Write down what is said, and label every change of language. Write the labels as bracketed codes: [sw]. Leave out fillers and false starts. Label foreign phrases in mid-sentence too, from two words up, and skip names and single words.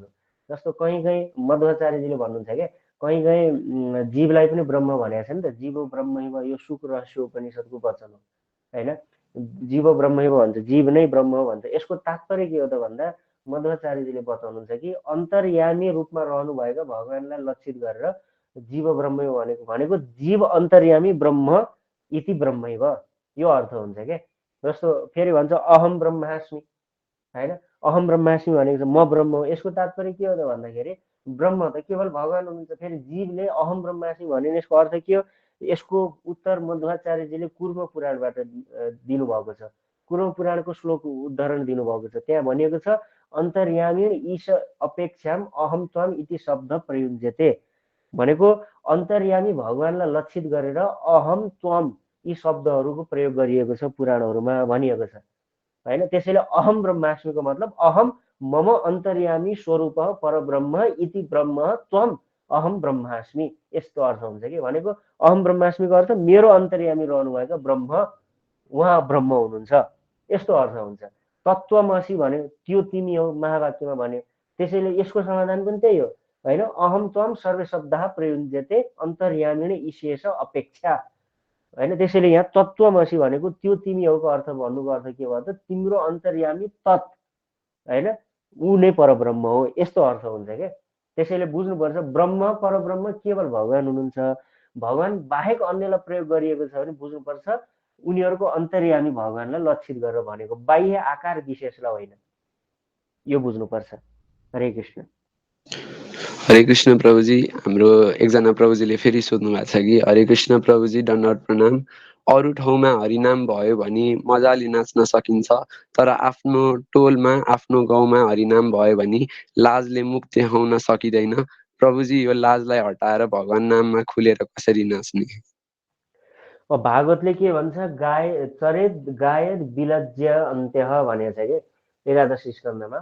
[ne] जस्तो कहीँ कहीँ मध्वाचार्यजीले भन्नुहुन्छ क्या, कहीँ कहीँ जीवलाई पनि ब्रह्म भनेको छ नि त, जीव ब्रह्म, यो सुख रहस्य उपनिषदको वचन हो होइन। जीव ब्रह्म भन्छ, जीव नै ब्रह्म हो भन्छ। यसको तात्पर्य के हो त भन्दा मध्वाचार्यजीले बताउनुहुन्छ कि अन्तर्यामी रूपमा रहनुभएका भगवानलाई लक्षित गरेर जीव ब्रह्म भनेको [sa] जीव अन्तर्यामी ब्रह्म इति ब्रह्मैव, [ne] यो अर्थ हुन्छ क्या। जस्तो फेरि भन्छ [sa] अहम ब्रह्मास्मि [ne] होइन, [sa] अहम ब्रह्मास्मि [ne] भनेको चाहिँ म ब्रह्म हो। यसको तात्पर्य के हो त भन्दाखेरि ब्रह्म त केवल भगवान हुनुहुन्छ। फेरि जीवले [sa] अहम ब्रह्मास्मि [ne] भने यसको अर्थ के हो? यसको उत्तर मध्वाचार्यजीले कुर्म पुराणबाट दिनुभएको छ। कुर्म पुराणको श्लोक उदाहरण दिनुभएको छ। त्यहाँ भनिएको छ [sa] अन्तर्यामी ईश अपेक्षाम अहम त्वम इति शब्द प्रयुज्यते [ne] भनेको अन्तर्यामी भगवानलाई लक्षित गरेर [sa] अहम त्वम [ne] यी शब्दहरूको प्रयोग गरिएको छ पुराणहरूमा भनिएको छ होइन। त्यसैले [sa] अहम ब्रह्मास्मिको [ne] मतलब [sa] अहम मम अन्तर्यामी स्वरूप परब्रह्म इति ब्रह्म त्वम अहम ब्रह्मास्मि, [ne] यस्तो अर्थ हुन्छ कि। भनेको [sa] अहम ब्रह्मास्मिको [ne] अर्थ मेरो अन्तर्यामी रहनुभएको ब्रह्म, उहाँ ब्रह्म हुनुहुन्छ, यस्तो अर्थ हुन्छ। तत्त्वमसि भन्यो त्यो तिमी हो महावाक्यमा भन्यो। त्यसैले यसको समाधान पनि त्यही हो होइन। [sa] अहम त्वम सर्व शब्दः प्रयुज्यते अन्तर्यामिण ईशेष अपेक्षा होइन। [ne] त्यसैले यहाँ तत्त्वमसि भनेको त्यो तिमी होको अर्थ भन्नुको अर्थ के भयो त तिम्रो अन्तर्यामी तत् होइन, ऊ नै परब्रह्म हो, यस्तो अर्थ हुन्छ क्या। त्यसैले बुझ्नुपर्छ ब्रह्म परब्रह्म केवल भगवान हुनुहुन्छ। भगवान बाहेक अन्यलाई प्रयोग गरिएको छ भने बुझ्नुपर्छ उनीहरूको अन्तर्यामी भगवानलाई लक्षित गरेर भनेको, बाह्य आकार विशेषलाई होइन, यो बुझ्नुपर्छ। हरे कृष्ण। हरे कृष्ण प्रभुजी। हाम्रो एकजना प्रभुजीले फेरि सोध्नु भएको छ कि हरे कृष्ण प्रभुजी दण्डवत प्रणाम। अरू ठाउँमा हरिनाम भयो भने मजाले नाच्न सकिन्छ, तर आफ्नो टोलमा आफ्नो गाउँमा हरिनाम भयो भने लाजले मुख देखाउन सकिँदैन। प्रभुजी यो लाजलाई हटाएर भगवान नाममा खुलेर कसरी नाच्ने? भागवतले के भन्छ, [sa] चरेत गायत विलज्य अन्त्य [ne] भनेको छ कि 11 स्कन्धमा।